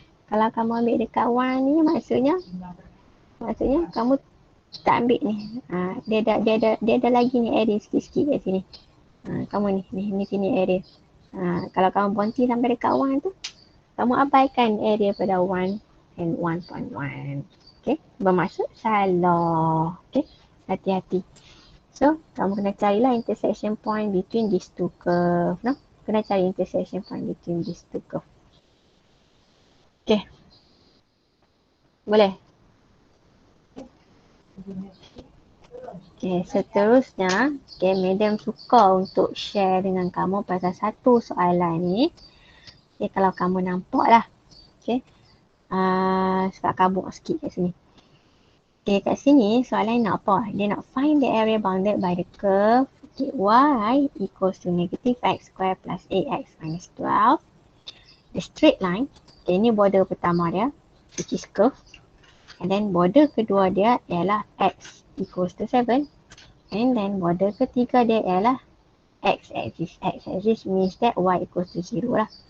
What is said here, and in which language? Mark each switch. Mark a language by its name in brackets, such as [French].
[Malay] Kalau kamu ambil dekat 1 ni, maksudnya kamu tak ambil ni. Dia ada lagi ni area sikit-sikit kat sini. Kamu ni sini area. Kalau kamu berhenti sampai dekat 1 tu, kamu abaikan area pada 1 and 1.1. Okay, bermaksud salah. Okay, hati-hati. [English] So, [Malay] kamu kena carilah [English] intersection point between these two curve. No? [Malay] Kena cari [English] intersection point between these two curve. [Malay] Okay. Boleh? Okay, seterusnya, okay, Madam suka untuk share dengan kamu pasal satu soalan ni. Okay, kalau kamu nampak lah. Okay. Sebab kabut sikit kat sini. Okay, kat sini soalan nak apa? Dia nak [English] find the area bounded by the curve okay, y equals to negative x square plus 8x minus 12. The straight line, okay, [Malay] ini border pertama dia, [English] which is curve. And then border [Malay] kedua dia ialah [English] x equals to 7. And then border [Malay] ketiga dia ialah [English] x-axis. X-axis means that y equals to 0 lah.